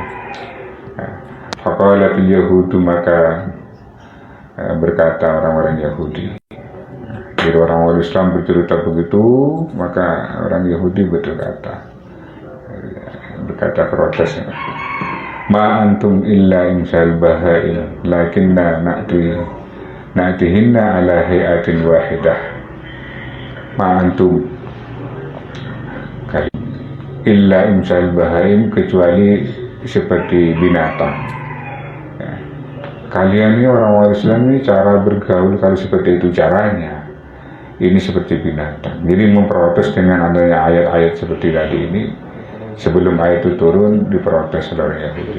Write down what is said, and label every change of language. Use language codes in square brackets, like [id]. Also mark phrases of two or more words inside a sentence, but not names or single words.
[ar] فقالت اليهود, [id] maka berkata orang-orang Yahudi. Jadi orang-orang Islam bercerita begitu, maka orang Yahudi berkata protes, [ar] ما أنتم إلا مثل البهائم لكنا نأتيهن على هيئة واحدة. ما أنتم إلا مثل البهائم, [id] kecuali seperti binatang. Kalian ini orang-orang Islam ini cara bergaul kalau seperti itu caranya, ini seperti binatang. Jadi memprotes dengan adanya ayat-ayat seperti tadi ini. Sebelum ayat itu turun, diprotes oleh Yahudi.